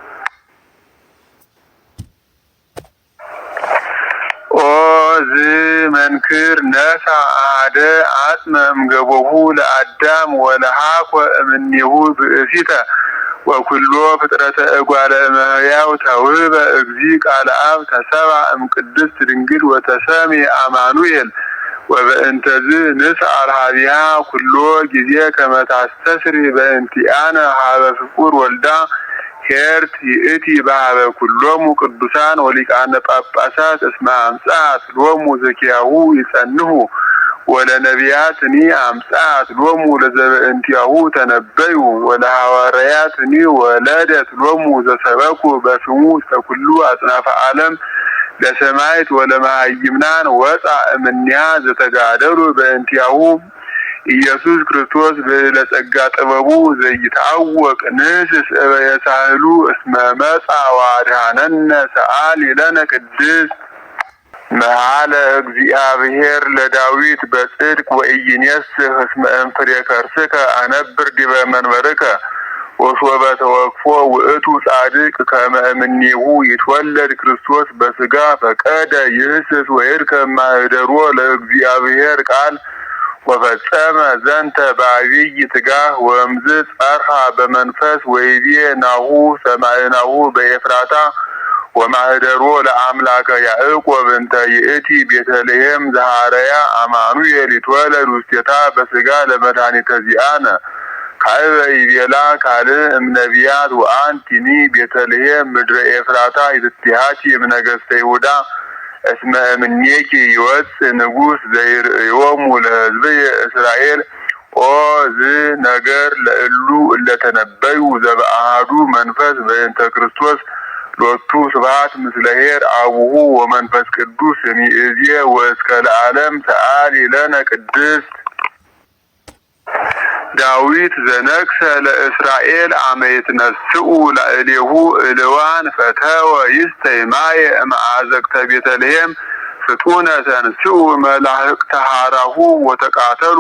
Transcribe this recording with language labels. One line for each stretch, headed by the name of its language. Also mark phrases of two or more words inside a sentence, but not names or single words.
Geez: ኦ ዝመንክር ነሣ አሐደ አጽመ እምገቦሁ ለአዳም ወለሐኮ እምኔሁ ብእሲተ ወኩሎ ፍጥረተ እጓለ እመሕያው ተውህበ እግዚእ ቃለ አብ ተሰብአ እምቅድስት ድንግል ወተሰምየ አማኑኤል ወበእንተዝ ንስአል ኀቤሃ ኩሎ ጊዜ ከመ ታስተስሪ በእንቲአነ ኀበ ፍቁር ወልዳ ኄርት ይእቲ በኀበ ኩሎሙ ቅዱሳን ወሊቃነ ጳጳሳት እስመ አምጽአት ሎሙ ዘኪያሁ ይጸንሑ ወለነቢያትኒ አምጽአት ሎሙ ለዘበእንቲአሁ ተነበዩ ወለሐዋርያትኒ ወለደት ሎሙ ዘሰበኩ በስሙ ውስተ ኩሉ አጽናፈ ዓለም ለሰማዕት ወለመሃይምናን ወፅአ እምኔሃ ዘተጋደሉ በእንቲአሁ ኢየሱስ ክርስቶስ በለጸጋ ጥበቡ ዘይታወቅ ንስስ እበየሳህሉ እስመ መጽአ ወአድኀነነ ሰአሊ ለነ ቅድስት መሐለ እግዚአብሔር ለዳዊት በጽድቅ ወኢይኔስህ እስመ እምፍሬ ከርስከ አነብር ዲበ መንበርከ ወሶበ ተወክፎ ውእቱ ጻድቅ ከመ እምኔሁ ይትወለድ ክርስቶስ በሥጋ ፈቀደ ይህስስ ወይርከብ ማኅደሮ ለእግዚአብሔር ቃል ወፈጸመ ዘንተ በአብይ ትጋህ ወእምዝ ጸርሐ በመንፈስ ወይቤ ናሁ ሰማዕናሁ በኤፍራታ ወማህደሮ ለአምላከ ያዕቆብ እንተ ይእቲ ቤተልሔም ዘሐረያ አማኑኤል ይትወለድ ውስቴታ በሥጋ ለመድኃኒተ ዚአነ ካዕበ ይቤላ ካልእ እምነቢያት ወአንቲኒ ቤተልሔም ምድረ ኤፍራታ ይትቲሃቲ እምነገሥተ ይሁዳ እስመ እምኔኪ ይወፅእ ንጉሥ ዘይርእዮሙ ለሕዝብየ እስራኤል ኦ ዝነገር ለእሉ እለተነበዩ ዘበአሐዱ መንፈስ በእንተ ክርስቶስ ሎቱ ስብሐት ምስለ ኄር አቡሁ ወመንፈስ ቅዱስ እምይእዜ ወእስከ ለዓለም ሰአሊ ለነ ቅድስት ዳዊት ዘነግሠ ለእስራኤል አመ ይትነስኡ ላዕሌሁ እልዋን ፈተወ ይስተይ ማየ እምአዘቅተ ቤተልሔም ፍጡነ ተንሥኡ መላእክተ ሐራሁ ወተቃተሉ